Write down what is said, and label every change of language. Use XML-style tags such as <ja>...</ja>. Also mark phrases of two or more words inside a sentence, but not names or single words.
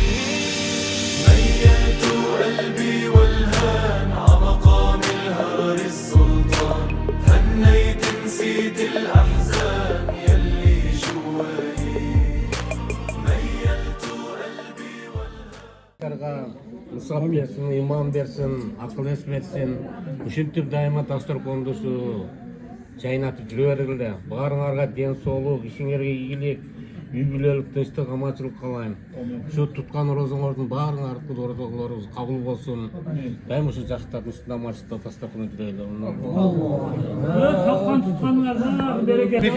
<ar>ميلت قلبي والهان عمقام الهرر السلطان هنيت نسيت الأحزان يلي جواي ميلت قلبي والهان</ar> <ky>Мусаб берсин, имам берсин, акыл эс берсин. Ушинтип дайыма дасторкондусу жайнатып жүрө бергиле. Баарыңарга ден соолук, ишиңерге ийгилик, үй бүлөлүк, тынчтык, аманчылык каалайм. Ушу туткан орозоңордун баарыңардын орозолорубуз кабыл болсун. Дайыма ушу жакта тынчтыкта, аманчылыкта дасторкон жүрөлү. Тапкан тутканыңарга береке.</ky>